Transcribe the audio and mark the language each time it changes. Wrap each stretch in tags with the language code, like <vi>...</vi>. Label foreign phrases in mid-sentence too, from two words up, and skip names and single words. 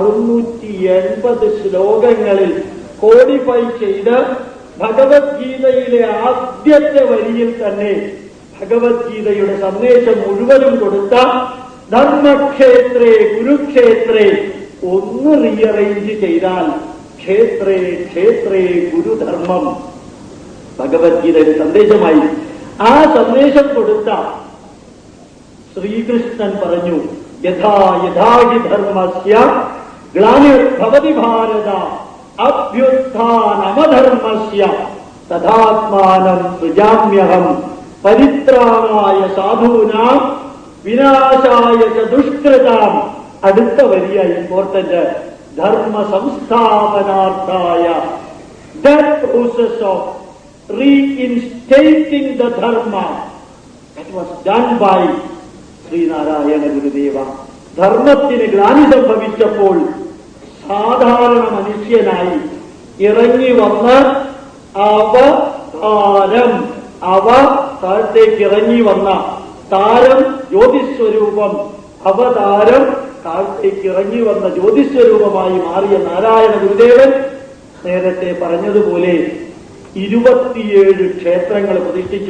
<ml>680 ശ്ലോകങ്ങളിൽ കോഡിഫൈ ചെയ്ത് ഭഗവത്ഗീതയിലെ ആദ്യത്തെ വരിയിൽ തന്നെ ഭഗവത്ഗീതയുടെ സന്ദേശം മുഴുവനും കൊടുത്ത</ml> <sa>ധർമ്മക്ഷേത്രേ കുരുക്ഷേത്രേ</sa> <ml>ഒന്ന് റീഅറേഞ്ച് ചെയ്താൽ</ml> <sa>ക്ഷേത്രേ ക്ഷേത്രേ ഗുരുധർമ്മം</sa> <ml>ഭഗവത്ഗീതയുടെ സന്ദേശമായി. ആ സന്ദേശം കൊടുത്ത ശ്രീകൃഷ്ണൻ പറഞ്ഞു,</ml> <sa>യഥാ യഥാഹി ധർമ്മസ്യ ഗ്ലാനിർഭവതി ഭാരത അഭ്യുത്ഥാനമധർമ്മസ്യ തഥാത്മാനം സൃജാമ്യഹം പരിത്രാണായ സാധൂനാം വിനാശായ ച ദുഷ്കൃതാം.</sa> <ml>അടുത്ത വലിയ ഇമ്പോർട്ടന്റ്,</ml> <sa>ധർമ്മ സംസ്ഥാപനാർത്ഥായ,</sa> <en>that process of reinstating the dharma, that was done by ശ്രീനാരായണ ഗുരുദേവ.</en> <ml>ധർമ്മത്തിന് ഗ്ലാനി സംഭവിച്ചപ്പോൾ സാധാരണ മനുഷ്യനായി ഇറങ്ങി വന്ന് അവ താഴത്തേക്ക് ഇറങ്ങി വന്ന താരം ജ്യോതിസ്വരൂപം, അവതാരം താഴത്തേക്ക് ഇറങ്ങി വന്ന ജ്യോതിസ്വരൂപമായി മാറിയ നാരായണ ഗുരുദേവൻ നേരത്തെ പറഞ്ഞതുപോലെ 27 ക്ഷേത്രങ്ങൾ പ്രതിഷ്ഠിച്ചു.</ml>